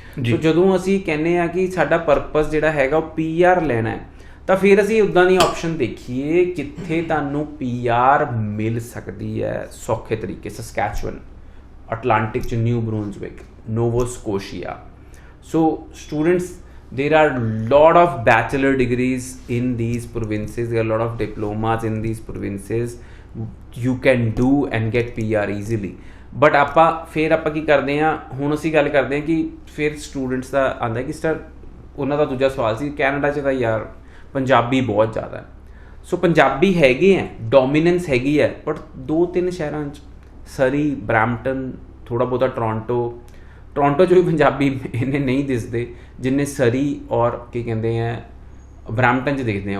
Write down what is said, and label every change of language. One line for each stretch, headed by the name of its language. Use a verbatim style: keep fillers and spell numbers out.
Punjabi: ਸੋ ਜਦੋਂ ਅਸੀਂ ਕਹਿੰਦੇ ਹਾਂ ਕਿ ਸਾਡਾ ਪਰਪਜ਼ ਜਿਹੜਾ ਹੈਗਾ ਉਹ ਪੀ ਆਰ ਲੈਣਾ ਹੈ, ਤਾਂ ਫਿਰ ਅਸੀਂ ਉੱਦਾਂ ਦੀ ਆਪਸ਼ਨ ਦੇਖੀਏ ਕਿੱਥੇ ਤੁਹਾਨੂੰ ਪੀ ਆਰ ਮਿਲ ਸਕਦੀ ਹੈ ਸੌਖੇ ਤਰੀਕੇ। ਸਸਕੈਚੁਅਨ, ਅਟਲਾਂਟਿਕ 'ਚ new ਬਰੂਨਜ਼ਵਿਕ, Novo Scotia.
English: So students, there are lot of bachelor degrees in these provinces, there are lot of diplomas in these provinces, you can do and get P R easily.
Punjabi: But ਆਪਾਂ ਫਿਰ ਆਪਾਂ ਕੀ ਕਰਦੇ ਹਾਂ, ਹੁਣ ਅਸੀਂ ਗੱਲ ਕਰਦੇ ਹਾਂ ਕਿ ਫਿਰ ਸਟੂਡੈਂਟਸ ਦਾ ਆਉਂਦਾ ਕਿ ਸਰ, ਉਹਨਾਂ ਦਾ ਦੂਜਾ ਸਵਾਲ ਸੀ ਕੈਨੇਡਾ 'ਚ ਤਾਂ ਯਾਰ ਪੰਜਾਬੀ ਬਹੁਤ ਜ਼ਿਆਦਾ। ਸੋ ਪੰਜਾਬੀ ਹੈਗੇ ਹੈ, ਡੋਮੀਨੈਂਸ ਹੈਗੀ ਹੈ, ਬਟ ਦੋ ਤਿੰਨ ਸ਼ਹਿਰਾਂ 'ਚ, ਸਰੀ, ਬਰੈਂਪਟਨ, ਥੋੜ੍ਹਾ ਬਹੁਤਾ ਟੋਰਾਂਟੋ ਟੋਰਾਂਟੋ 'ਚ ਵੀ ਪੰਜਾਬੀ ਇੰਨੇ ਨਹੀਂ ਦਿਸਦੇ ਜਿੰਨੇ ਸਰੀ ਔਰ ਕੀ ਕਹਿੰਦੇ ਹੈ ਬਰੈਂਪਟਨ 'ਚ ਦੇਖਦੇ ਹਾਂ।